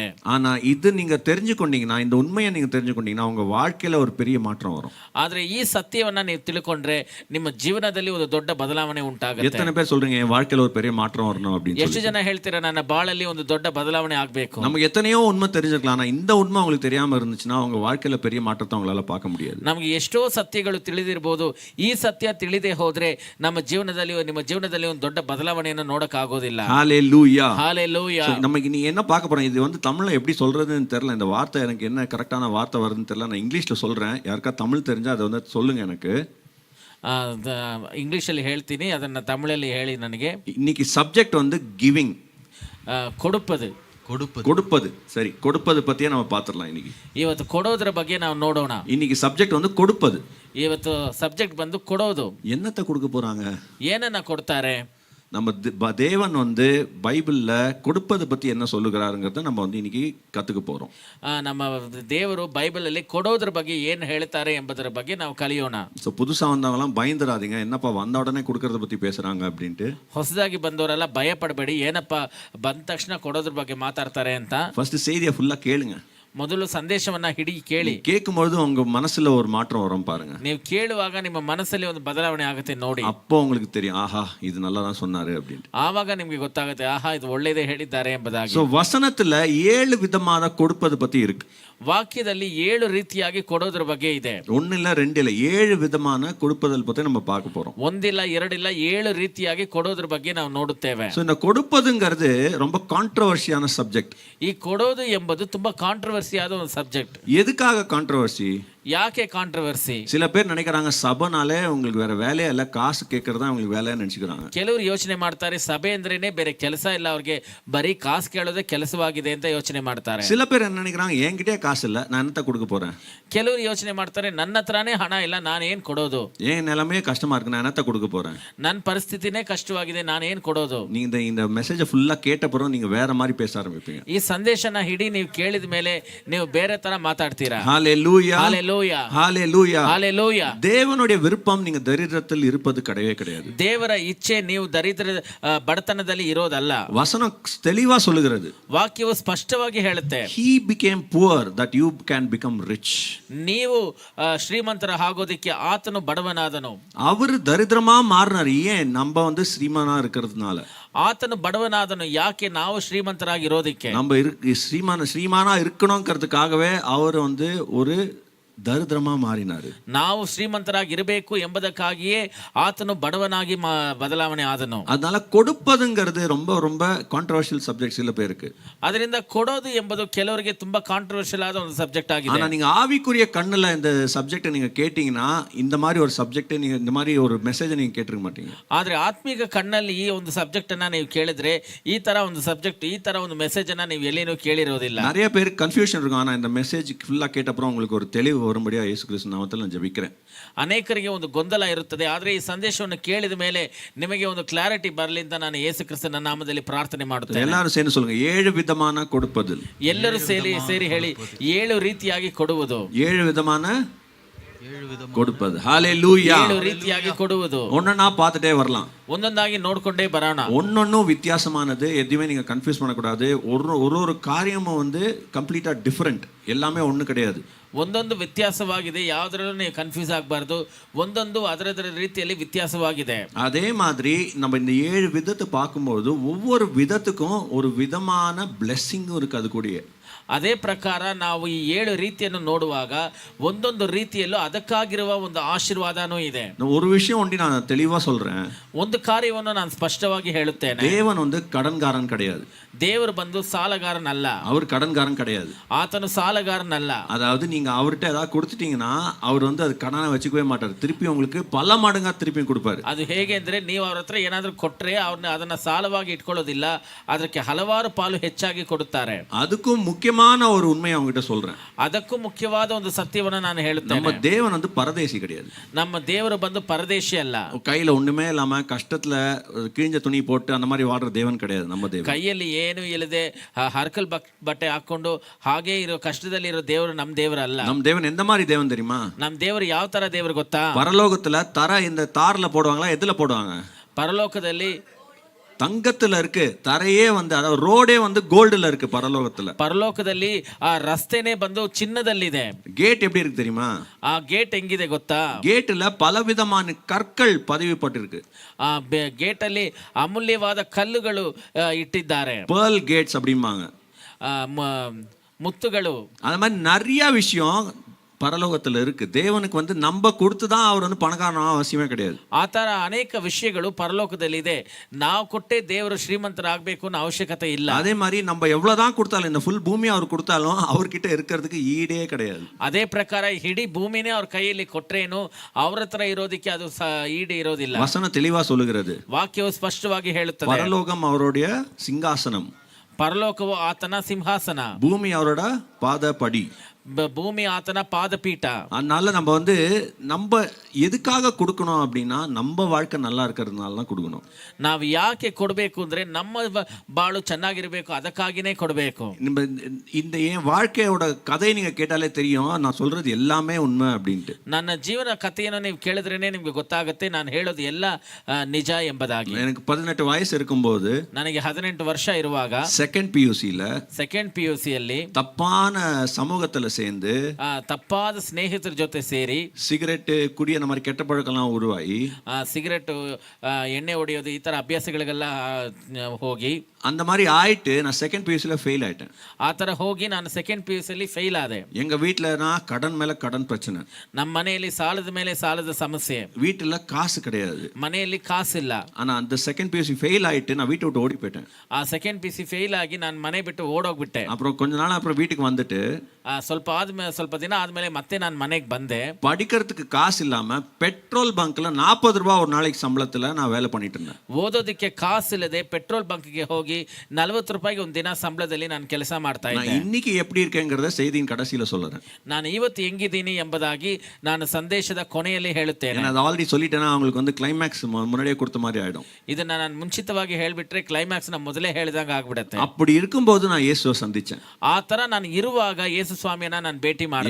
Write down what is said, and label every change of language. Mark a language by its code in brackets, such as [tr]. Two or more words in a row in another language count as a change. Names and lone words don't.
[ta] ஆனா இது நீங்க தெரிஞ்சுக்கொண்டீங்கன்னா, இந்த உண்மையை நீங்க தெரிஞ்சுக்கொண்டீங்கன்னா உங்க வாழ்க்கையில ஒரு பெரிய மாற்றம் வரும். [kn] ಆದ್ರೆ ಈ ಸತ್ಯವನ್ನ ನೀವು ತಿಳ್ಕೊಂಡ್ರೆ ನಿಮ್ಮ ಜೀವನದಲ್ಲಿ ಒಂದು ದೊಡ್ಡ ಬದಲಾವಣೆ ಉಂಟಾಗುತ್ತೆ. [ta] எத்தனை பேர் சொல்றீங்க என் வாழ்க்கையில ஒரு பெரிய மாற்றம் வரணும் அப்படின்னு? [kn] ಎಷ್ಟು ಜನ ಹೇಳ್ತೀರಾ ನನ್ನ ಬಾಳಲ್ಲಿ ಒಂದು ದೊಡ್ಡ ಬದಲಾವಣೆ ಆಗ್ಬೇಕು? [ta] நமக்கு எத்தனையோ உண்மை தெரிஞ்சிருக்கலாம், ஆனா இந்த உண்மை உங்களுக்கு தெரியாம இருந்துச்சுன்னா உங்க வாழ்க்கையில பெரிய மாற்றத்தை உங்களால பார்க்க முடியாது. [kn] ನಮಗೆ ಎಷ್ಟೋ ಸತ್ಯಗಳು ತಿಳಿದಿರಬಹುದು, ಈ ಸತ್ಯ ತಿಳಿದೇ ಹೋದ್ರೆ ನಮ್ಮ ಜೀವನದಲ್ಲಿ, ನಿಮ್ಮ ಜೀವನದಲ್ಲಿ ಒಂದು ದೊಡ್ಡ ಬದಲಾವಣೆಯನ್ನು ನೋಡಕ್ ಆಗೋದಿಲ್ಲ. [ta] ஹalleluya. ஹalleluya. நமக்கு நீ என்ன பார்க்க போறோம், இது வந்து தமிழ்ல எப்படி சொல்றதுன்னு தெரியல, இந்த வார்த்தை எனக்கு என்ன கரெக்டான வார்த்தை வருதுன்னு தெரியல, நான் இங்கிலீஷ்ல சொல்றேன். யாருக்கா தமிழ் தெரிஞ்சா அதை வந்து சொல்லுங்க எனக்கு. [kn] ಇಂಗ್ಲಿಷಲ್ಲಿ ಹೇಳ್ತೀನಿ, ಅದನ್ನ ತಮಿಳಲ್ಲಿ ಹೇಳಿ ನನಗೆ. [ta] இன்னைக்கு சப்ஜெக்ட் வந்து கிவிங், கொடுப்பது. கொடுப்பது. சரி, கொடுப்பது பத்தியே நம்ம பார்த்துடலாம் இன்னைக்கு. [kn] ಇವತ್ತು ಕೊಡೋದ್ರ ಬಗ್ಗೆ ನಾವು ನೋಡೋಣ. [ta] இன்னைக்கு சப்ஜெக்ட் வந்து கொடுப்பது. [kn] ಇವತ್ತು ಸಬ್ಜೆಕ್ಟ್ ಬಂದು ಕೊಡೋದು. [ta] என்னத்தை கொடுக்க போறாங்க, [kn] ಏನನ್ನ ಕೊಡ್ತಾರೆ? [ta] நம்ம தேவன் வந்து பைபிள்ல கொடுப்பது பத்தி என்ன சொல்லுகிறாருங்கிறத நம்ம வந்து இன்னைக்கு கத்துக்க போறோம். [kn] ನಮ್ಮ ದೇವರು ಬೈಬಲ್ ಅಲ್ಲಿ ಕೊಡೋದ್ರ ಬಗ್ಗೆ ಏನ್ ಹೇಳ್ತಾರೆ ಎಂಬುದರ ಬಗ್ಗೆ ನಾವು ಕಲಿಯೋಣ. [ta] ஸோ புதுசா வந்தவங்கலாம் பயந்துடாதீங்க, என்னப்பா வந்த உடனே கொடுக்கறத பத்தி பேசுறாங்க அப்படின்ட்டு. [kn] ಹೊಸದಾಗಿ ಬಂದವರೆಲ್ಲ ಭಯ ಪಡಬೇಡಿ, ಏನಪ್ಪ ಬಂದ ತಕ್ಷಣ ಕೊಡೋದ್ರ ಬಗ್ಗೆ ಮಾತಾಡ್ತಾರೆ ಅಂತ. [ta] ஃபர்ஸ்ட் செய்தியை ஃபுல்லா கேளுங்க. [kn] ಮೊದಲು ಸಂದೇಶವನ್ನ ಹಿಡಿ ಕೇಳಿ. [ta] கேட்கும்போது உங்க மனசுல ஒரு மாற்றம் வரும் பாருங்க. [kn] ನೀವು ಕೇಳುವಾಗ ನಿಮ್ಮ ಮನಸ್ಸಲ್ಲಿ ಒಂದು ಬದಲಾವಣೆ ಆಗುತ್ತೆ ನೋಡಿ. [ta] அப்போ உங்களுக்கு தெரியும், ஆஹா இது நல்லா தான் சொன்னாரு அப்படின்ட்டு. [kn] ಆವಾಗ ನಿಮಗೆ ಗೊತ್ತಾಗುತ್ತೆ, ಆಹಾ ಇದು ಒಳ್ಳೆಯದೇ ಹೇಳಿದ್ದಾರೆ ಎಂಬುದಾಗಿ. [ta] சோ வசனத்துல 7 விதமான கொடுப்பது பத்தி இருக்கு. [kn] ವಾಕ್ಯದಲ್ಲಿ 7 ರೀತಿಯಾಗಿ ಕೊಡೋದ್ರ ಬಗ್ಗೆ ಇದೆ. [ta] ஒன்னு இல்ல, ரெண்டு இல்ல, 7 விதமான கொடுப்பதல் பத்தி நம்ம பார்க்க போறோம். [kn] ಒಂದಿಲ್ಲ ಎರಡಿಲ್ಲ 7 ರೀತಿಯಾಗಿ ಕೊಡೋದ್ರ ಬಗ್ಗೆ ನಾವು ನೋಡುತ್ತೇವೆ. [ta] சோ இந்த கொடுப்பதுங்கிறது ரொம்ப கான்ட்ரோவர்சியான சப்ஜெக்ட். [kn] ಈ ಕೊಡೋದು ಎಂಬುದು ತುಂಬಾ ಕಾಂಟ್ರವರ್ಸಿ ಆದ ಒಂದು ಸಬ್ಜೆಕ್ಟ್. [ta] எதுக்காக கான்ட்ரோவர்சி? [kn] ಯಾಕೆ ಕಾಂಟ್ರವರ್ಸಿ? [ta] சில பேர் நினைக்கிறாங்க சபைனாலே உங்களுக்கு வேற வேலையே இல்ல, காசு கேட்கறது தான் உங்களுக்கு வேலைன்னு நினைச்சுக்கிறாங்க. [kn] ಕೆಲವರು ಯೋಚನೆ ಮಾಡ್ತಾರೆ, ಸಭೆ ಅಂದ್ರೇನೆ ಬೇರೆ ಕೆಲಸ ಇಲ್ಲ, ಅವ್ರಿಗೆ ಬರೀ ಕಾಸು ಕೇಳೋದೇ ಕೆಲಸವಾಗಿದೆ ಅಂತ ಯೋಚನೆ ಮಾಡ್ತಾರೆ. [ta] சில பேர் என்ன நினைக்கிறாங்க, என்கிட்டே காசு இல்ல, நான் என்னத்த கொடுக்க போறேன். [kn] ಕೆಲವರು ಯೋಚನೆ ಮಾಡ್ತಾರೆ, ನನ್ನ ಹತ್ರನೇ ಹಣ ಇಲ್ಲ, ನಾನು ಏನ್ ಕೊಡೋದು, [ta] ஏன் நிலைமையே கஷ்டமா இருக்கு, நான் என்னத்த கொடுக்க போறேன், [kn] ನನ್ನ ಪರಿಸ್ಥಿತಿನೇ ಕಷ್ಟವಾಗಿದೆ, ನಾನು ಏನ್ ಕೊಡೋದು. [ta] நீங்க இந்த மெசேஜ் ஃபுல்லா கேட்டப்புறம் நீங்க வேற மாதிரி பேச ஆரம்பிப்பீங்க. [kn] ಈ ಸಂದೇಶನ ಹಿಡಿ ನೀವು ಕೇಳಿದ ಮೇಲೆ ನೀವು ಬೇರೆ ತರ ಮಾತಾಡ್ತೀರಾ. [ta] ஹalleluya, ஹalleluya, ஹalleluya, ஹalleluya. தேவனுடைய விருப்பம் நீங்க தரித்திரத்தில் இருப்பது கிடையவே கிடையாது. [kn] ದೇವರ ಇಚ್ಛೆ ನೀವು ದರಿದ್ರ ಬಡತನದಲ್ಲಿ ಇರೋದಲ್ಲ. [ta] வசனம் தெளிவா சொல்லுகிறது. [kn] ವಾಕ್ಯವು ಸ್ಪಷ್ಟವಾಗಿ ಹೇಳುತ್ತೆ, [en] he became poor that you can become rich. [kn] ನೀವು ಶ್ರೀಮಂತರ ಆಗೋದಕ್ಕೆ ಆತನು ಬಡವನಾದನು. [ta] அவர் தரித்திரமா மாறினார், ஏன் நம்ம வந்து ஸ்ரீமானா இருக்கிறதுனால. [kn] ಆತನು ಬಡವನಾದನು ಯಾಕೆ? ನಾವು ಶ್ರೀಮಂತರಾಗಿರೋದಕ್ಕೆ. [ta] நம்ம ஸ்ரீமானா இருக்கணும்ங்கிறதுக்காகவே அவர் வந்து ஒரு தரித்திரமா மாறினாரு. [kn] ನಾವು ಶ್ರೀಮಂತರಾಗಿರಬೇಕು ಎಂಬುದಕ್ಕಾಗಿಯೇ ಆತನು ಬಡವನಾಗಿ ಬದಲಾವಣೆ ಆದನು. [ta] அதனால கொடுப்பதுங்கிறது ரொம்ப ரொம்ப [en] controversial subject [ta] சில பேருக்கு. [kn] ಅದರಿಂದ ಕೊಡೋದು ಎಂಬುದು ಕೆಲವರಿಗೆ ತುಂಬಾ ಕಾಂಟ್ರವರ್ಷಿಯಲ್ ಆದ ಒಂದು ಸಬ್ಜೆಕ್ಟ್ ಆಗಿದೆ. [ta] ஆனா நீங்க ஆவிக்குரிய கண்ணுல இந்த சப்ஜெக்ட் நீங்க கேட்டீங்கன்னா, இந்த மாதிரி ஒரு சப்ஜெக்ட் நீங்க இந்த மாதிரி ஒரு மெசேஜ் நீங்க கேட்டிருக்க மாட்டீங்க. [kn] ಆದ್ರೆ ಆತ್ಮಿಕ ಕಣ್ಣಲ್ಲಿ ಈ ಒಂದು ಸಬ್ಜೆಕ್ಟ್ ಅನ್ನ ನೀವು ಕೇಳಿದ್ರೆ, ಈ ತರ ಒಂದು ಸಬ್ಜೆಕ್ಟ್, ಈ ತರ ಒಂದು ಮೆಸೇಜ್ ಅನ್ನ ನೀವು ಎಲ್ಲಿನೂ ಕೇಳಿರೋದಿಲ್ಲ. [ta] நிறைய பேருக்கு கன்ஃபியூஷன் இருக்கும். ஆனா இந்த மெசேஜ் ஃபுல்லா கேட்ட அப்புறம் உங்களுக்கு ஒரு தெளிவு வரும்படியா இயேசு கிறிஸ்து நாமத்தில் நான் ஜெபிக்கிறேன். [kn] ಅನೇಕರಿಗೆ ಒಂದು ಗೊಂದಲ ಇರುತ್ತದೆ, ಆದರೆ ಈ ಸಂದೇಶವನ್ನು ಕೇಳಿದ ಮೇಲೆ ನಿಮಗೆ ಒಂದು ಕ್ಲಾರಿಟಿ ಬರಲಿ ಅಂತ ನಾನು ಯೇಸು ಕ್ರಿಸ್ತನ ನಾಮದಲ್ಲಿ ಪ್ರಾರ್ಥನೆ ಮಾಡುತ್ತೇನೆ. [ta] எல்லாரும் சேர்ந்து சொல்லுங்க, 7 விதமான கொடுப்பதில். [kn] ಎಲ್ಲರೂ ಸೇರಿ ಹೇಳಿ, 7 ರೀತಿಯಾಗಿ ಕೊಡುವುದು. [ta] 7 விதமான கொடுப்பது. ஹalleluya. [kn] 7 ರೀತಿಯಾಗಿ ಕೊಡುವುದು. [ta] ஒண்ணா பார்த்துட்டே வரலாம், [kn] ಒಂದೊಂದಾಗಿ ನೋಡ್ಕೊಂಡೇ ಬರೋಣ. [ta] ஒன்னொன்னும் வித்தியாசமானது, எதுவுமே நீங்க கன்ஃபியூஸ் பண்ணக்கூடாது. ஒரு காரியமும் வந்து [en] completely different, [ta] எல்லாமே ஒண்ணு கிடையாது. [kn] ಒಂದೊಂದು ವ್ಯತ್ಯಾಸವಾಗಿದೆ, ಯಾವುದರಲ್ಲೂ ನೀವು ಕನ್ಫ್ಯೂಸ್ ಆಗಬಾರ್ದು. ಒಂದೊಂದು ಅದರ ರೀತಿಯಲ್ಲಿ ವ್ಯತ್ಯಾಸವಾಗಿದೆ. [ta] அதே மாதிரி நம்ம இந்த 7 விதத்தை பார்க்கும்போது ஒவ்வொரு விதத்துக்கும் ஒரு விதமான பிளெஸ்ஸிங்கும் இருக்கு அது கூடயே. [kn] ಅದೇ ಪ್ರಕಾರ ನಾವು ಈ 7 ರೀತಿಯನ್ನು ನೋಡುವಾಗ ಒಂದೊಂದು ರೀತಿಯಲ್ಲೂ ಅದಕ್ಕಾಗಿರುವ ಒಂದು ಆಶೀರ್ವಾದನೂ ಇದೆ. [ta] ஒரு விஷயம் ஒண்டி நான் தெளிவா சொல்றேன், [kn] ಒಂದು ಕಾರ್ಯವನ್ನು ನಾನು ಸ್ಪಷ್ಟವಾಗಿ ಹೇಳುತ್ತೇನೆ. [ta] தேவன் வந்து கடன்காரன் கிடையாது. [kn] ದೇವರು ಬಂದು ಸಾಲಗಾರನಲ್ಲ. [ta] அவர் கடன்காரன் கிடையாது. [kn] ಆತನು ಸಾಲಗಾರನಲ್ಲ. [ta] அதாவது நீங்க அவர்கிட்ட ஏதாவது கொடுத்துட்டீங்கன்னா அவர் வந்து அது கடனை வச்சுக்கவே மாட்டார், திருப்பி உங்களுக்கு பல மடங்கா திருப்பி கொடுப்பாரு. [kn] ಅದು ಹೇಗೆ ಅಂದ್ರೆ, ನೀವು ಅವ್ರ ಹತ್ರ ಏನಾದ್ರೂ ಕೊಟ್ರೆ ಅದನ್ನ ಸಾಲವಾಗಿ ಇಟ್ಕೊಳ್ಳೋದಿಲ್ಲ, ಅದಕ್ಕೆ ಹಲವಾರು ಪಾಲು ಹೆಚ್ಚಾಗಿ ಕೊಡುತ್ತಾರೆ. [ta] அதுக்கும் முக்கியமான ஒரு உண்மையை அவங்ககிட்ட சொல்றேன். [kn] ಅದಕ್ಕೂ ಮುಖ್ಯವಾದ ಒಂದು ಸತ್ಯವನ್ನು ನಾನು ಹೇಳುತ್ತೇನೆ. [ta] நம்ம தேவன் வந்து பரதேசி கிடையாது. [kn] ನಮ್ಮ ದೇವರು ಬಂದು ಪರದೇಶಿ ಅಲ್ಲ. [ta] கையில ஒண்ணுமே இல்லாம கஷ்டத்துல கிழிஞ்ச துணி போட்டு அந்த மாதிரி வாடுற தேவன் கிடையாது நம்ம தேவன். [kn] ಕೈಯಲ್ಲಿ ಏನು ಇಲ್ಲದೆ ಹರ್ಕಲ್ ಬಟ್ಟೆ ಹಾಕೊಂಡು ಹಾಗೆ ಇರೋ ಕಷ್ಟದಲ್ಲಿ ದೇವರು ನಮ್ಮ ದೇವರಲ್ಲ. [ta] நம்ம தேவன் எந்த மாதிரி தேவன் தெரியுமா? [kn] ನಮ್ಮ ದೇವರು ಯಾವ ತರ ದೇವರು ಗೊತ್ತಾ? [ta] பரலோகத்துல தர இந்த தார்ல போடுவாங்களா, எதுல போடுவாங்க? [kn] ಪರಲೋಕದಲ್ಲಿ [ta] தங்கத்துல இருக்கு, தரையே வந்து அதாவது ரோடே வந்து கோல்டுல இருக்கு பரலோகத்துல. [kn] ಪರಲೋಕದಲ್ಲಿ ಆ ರಸ್ತೆನೇ ಬಂದು ಚಿನ್ನದಲ್ಲಿದೆ. [ta] கேட் எப்படி இருக்கு தெரியுமா? [kn] ಆ ಗೇಟ್ ಹೆಂಗಿದೆ ಗೊತ್ತಾ? [ta] கேட்ல பலவிதமான கற்கள் பதிவுப்பட்டிருக்கு. [kn] ಆ ಗೇಟ್ ಅಲ್ಲಿ ಅಮೂಲ್ಯವಾದ ಕಲ್ಲುಗಳು ಇಟ್ಟಿದ್ದಾರೆ. [en] pearl gates [ta] அப்படிம்பாங்க. [kn] ಮುತ್ತುಗಳು. [ta] அது மாதிரி நிறைய விஷயம் பரலோகத்துல இருக்கு. தேவனுக்கு வந்து நம்ம கொடுத்துதான் அவர் வந்து பணக்காரனா அவசியமே கிடையாது. [kn] ಆ ತರ ಅನೇಕ ವಿಷಯಗಳು ಪರಲೋಕದಲ್ಲಿದೆ. ನಾವು ಕೊಟ್ಟೆ ದೇವರು ಶ್ರೀಮಂತರಾಗಬೇಕು ಅನ್ನೋ ಅವಶ್ಯಕತೆ ಇಲ್ಲ. [ta] அதே மாதிரி நம்ம எவ்வளவுதான் கொடுத்தாலும், இந்த ஃபுல் பூமி அவர் கொடுத்தாலும் அவர்கிட்ட இருக்கிறதுக்கு ஈடே கிடையாது. [kn] ಅದೇ ಪ್ರಕಾರ ಇಡೀ ಭೂಮಿನೇ ಅವ್ರ ಕೈಯಲ್ಲಿ ಕೊಟ್ರೇನು ಅವ್ರ ಹತ್ರ ಇರೋದಕ್ಕೆ ಅದು ಈಡು ಇರೋದಿಲ್ಲ. [ta] வசனம் தெளிவா சொல்லுகிறது. [kn] ವಾಕ್ಯವು ಸ್ಪಷ್ಟವಾಗಿ ಹೇಳುತ್ತದೆ, [ta] பரலோகம் அவருடைய சிங்காசனம், [kn] ಪರಲೋಕವು ಆತನ ಸಿಂಹಾಸನ, [ta] பூமி அவரோட பாதபடி, [kn] ಭೂಮಿ ಆತನ ಪಾದಪೀಠ. [ta] அதனால நம்ம வந்து நம்ம எதுக்காக கொடுக்கணும் அப்படின்னா, நம்ம வாழ்க்கை நல்லா இருக்கிறதுனால தான் கொடுக்கணும். [kn] ನಾವು ಯಾಕೆ ಕೊಡಬೇಕು ಅಂದ್ರೆ, ನಮ್ಮ ಬಾಳು ಚೆನ್ನಾಗಿರ್ಬೇಕು, ಅದಕ್ಕಾಗಿನೇ ಕೊಡಬೇಕು. [ta] நம்ம இந்த என் வாழ்க்கையோட கதையை நீங்க கேட்டாலே தெரியும், நான் சொல்றது எல்லாமே உண்மை அப்படின்ட்டு. [kn] ನನ್ನ ಜೀವನ ಕಥೆಯನ್ನು ನೀವು ಕೇಳಿದ್ರೇನೆ ನಿಮ್ಗೆ ಗೊತ್ತಾಗುತ್ತೆ ನಾನು ಹೇಳೋದು ಎಲ್ಲ ನಿಜ ಎಂಬುದಾಗಿ. [ta] எனக்கு 18 வயசு இருக்கும்போது, [kn] ನನಗೆ 18 ವರ್ಷ ಇರುವಾಗ [ta] செகண்ட் PUCல [kn] ಸೆಕೆಂಡ್ PUCಯಲ್ಲಿ [ta] தப்பான சமூகத்துல சேர்ந்து, [kn] ತಪ್ಪಾದ ಸ್ನೇಹಿತರ ಜೊತೆ ಸೇರಿ [ta] சிகரெட் குடி அந்த மாதிரி கெட்ட பழக்கம்லாம் உருவாகி, [kn] ಸಿಗರೆಟ್ ಎಣ್ಣೆ ಹೊಡೆಯೋದು ಈ ತರ ಅಭ್ಯಾಸಗಳಿಗೆಲ್ಲ ಹೋಗಿ, [ta] அந்த மாதிரி ஆயிட்டு நான் செகண்ட் PUCல ஃபெயில் ஆயிட்டேன். [kn] ಆ ತರ ಹೋಗಿ ನಾನು ಸೆಕೆಂಡ್ PUCಯಲ್ಲಿ ಫೇಲ್ ಆದೆ. [ta] எங்க வீட்டுல நான் கடன் மேல கடன் பிரச்சனை, [kn] ನಮ್ಮ ಮನೆಯಲ್ಲಿ ಸಾಲದ ಮೇಲೆ ಸಾಲದ ಸಮಸ್ಯೆ, [ta] வீட்டுல காசு கிடையாது, [kn] ಮನೆಯಲ್ಲಿ ಕಾಸಿಲ್ಲ. [ta] ஆனா அந்த செகண்ட் PUC ஃபெயில் ஆயிட்டு நான் வீட்டை விட்டு ஓடி போயிட்டேன். [kn] ಆ ಸೆಕೆಂಡ್ PUC ಫೇಲ್ ಆಗಿ ನಾನು ಮನೆ ಬಿಟ್ಟು ಓಡೋಗ್ಬಿಟ್ಟೆ. [ta] அப்புறம் கொஞ்ச நாள் அப்புறம் வீட்டுக்கு வந்துட்டு, [kn] ಸ್ವಲ್ಪ ದಿನ ಆದ್ಮೇಲೆ ಮತ್ತೆ ನಾನು ಮನೆಗೆ ಬಂದೆ. [ta] படிக்கிறதுக்கு காசு இல்லாம [en] petrol bunk [ta] 40 ரூபாய் ஒரு நாளைக்கு சம்பளத்துல நான் வேலை பண்ணிட்டு இருந்தேன். [kn] ಓದೋದಕ್ಕೆ ಕಾಸಿಲ್ಲದೆ [en] petrol bunk [kn] ಹೋಗಿ 40 ರೂಪಾಯಿಗೆ ಒಂದು ದಿನ ಸಂಬಳದಲ್ಲಿ ನಾನು ಕೆಲಸ ಮಾಡ್ತಾ ಇದ್ದೆ. [ta] நான் இன்னைக்கு எப்படி இருக்கேங்கிறத செய்தியின் கடைசியில சொல்றேன். [kn] ನಾನು ಇವತ್ತು ಹೆಂಗಿದ್ದೀನಿ ಎಂಬುದಾಗಿ ನಾನು ಸಂದೇಶದ ಕೊನೆಯಲ್ಲಿ ಹೇಳುತ್ತೇನೆ. [ta] நான் ஆல்ரெடி சொல்லிட்டேன்னா அவங்களுக்கு வந்து கிளைமேக்ஸ் முன்னாடியே கொடுத்த மாதிரி ஆயிடும். [kn] ಇದನ್ನ ನಾನು ಮುಂಚಿತವಾಗಿ ಹೇಳ್ಬಿಟ್ರೆ ಕ್ಲೈಮ್ಯಾಕ್ಸ್ ನ ಮೊದಲೇ ಹೇಳಿದಾಗ ಆಗ್ಬಿಡುತ್ತೆ. [ta] அப்படி இருக்கும்போது நான் இயேசுவை சந்திச்சேன். [kn] ಆ ತರ ನಾನು ಇರುವಾಗ ಯೇಸು ಸ್ವಾಮಿಯನ್ನ ನಾನು ಭೇಟಿ ಮಾಡಿದೆ.